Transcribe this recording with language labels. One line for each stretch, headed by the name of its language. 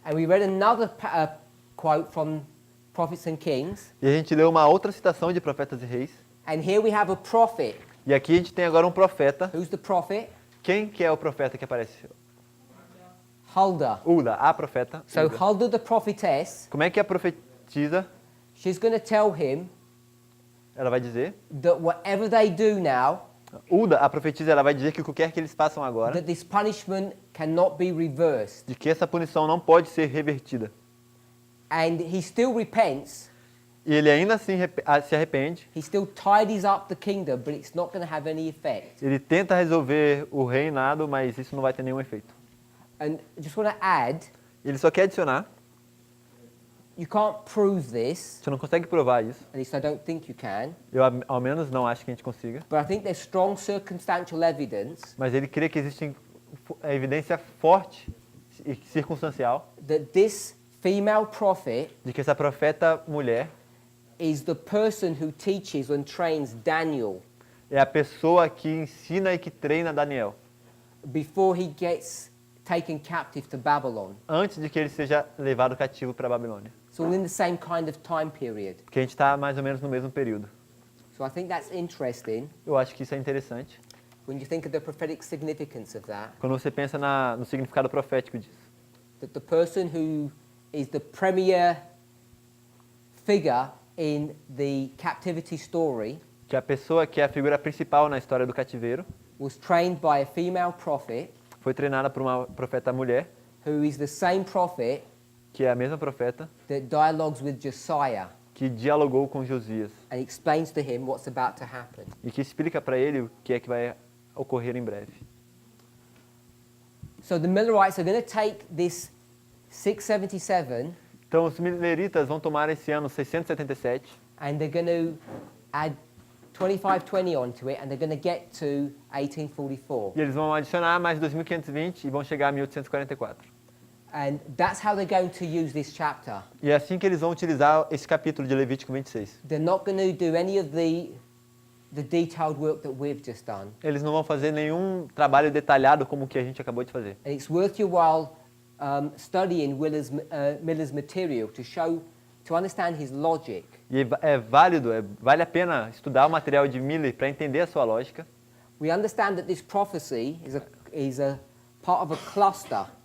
English: and we read another quote from Prophets and Kings,
Portuguese: E a gente leu uma outra citação de Profetas e Reis.
English: and here we have a prophet.
Portuguese: E aqui a gente tem agora um profeta.
English: Who's the prophet?
Portuguese: Quem que é o profeta que aparece?
English: Huldah.
Portuguese: Hulda, a profeta.
English: So
Portuguese: Hulda.
English: Huldah the prophetess,
Portuguese: Como é que a profetiza?
English: she's going to tell him
Portuguese: Ela vai dizer.
English: that whatever they do now,
Portuguese: Hulda, a profetisa, ela vai dizer que o que quer que eles façam agora,
English: that this punishment cannot be reversed.
Portuguese: de que essa punição não pode ser revertida.
English: And he still repents,
Portuguese: E ele ainda assim se arrepende.
English: he still tidies up the kingdom, but it's not going to have any effect.
Portuguese: Ele tenta resolver o reinado, mas isso não vai ter nenhum efeito.
English: And I just want to add,
Portuguese: Ele só quer adicionar.
English: you can't prove this,
Portuguese: Você não consegue provar isso.
English: at least I don't think you can,
Portuguese: Eu, ao menos, não acho que a gente consiga.
English: but I think there's strong circumstantial evidence
Portuguese: Mas ele crê que existe evidência forte e circunstancial
English: that this female prophet
Portuguese: de que essa profeta mulher
English: is the person who teaches and trains Daniel
Portuguese: é a pessoa que ensina e que treina Daniel
English: before he gets taken captive to Babylon.
Portuguese: antes de que ele seja levado cativo para a Babilônia.
English: It's all in the same kind of time period.
Portuguese: Porque a gente está mais ou menos no mesmo período.
English: So I think that's interesting
Portuguese: Eu acho que isso é interessante.
English: when you think of the prophetic significance of that,
Portuguese: Quando você pensa no significado profético disso.
English: that the person who is the premier figure in the captivity story
Portuguese: Que a pessoa que é a figura principal na história do cativeiro
English: was trained by a female prophet
Portuguese: foi treinada por uma profeta mulher,
English: who is the same prophet
Portuguese: que é a mesma profeta,
English: that dialogues with Josiah
Portuguese: que dialogou com Josias
English: and explains to him what's about to happen.
Portuguese: e que explica para ele o que é que vai ocorrer em breve.
English: So the Millerites are going to take this 677
Portuguese: Então os mileritas vão tomar esse ano 677
English: and they're going to add 2520 onto it, and they're going to get to 1844.
Portuguese: E eles vão adicionar mais 2520 e vão chegar a 1844.
English: And that's how they're going to use this chapter.
Portuguese: E é assim que eles vão utilizar esse capítulo de Levítico 26.
English: They're not going to do any of the detailed work that we've just done.
Portuguese: Eles não vão fazer nenhum trabalho detalhado como o que a gente acabou de fazer.
English: And it's worth your while studying Miller's material to understand his logic.
Portuguese: E é válido, vale a pena estudar o material de Miller para entender a sua lógica.
English: We understand that this prophecy is a part of a cluster,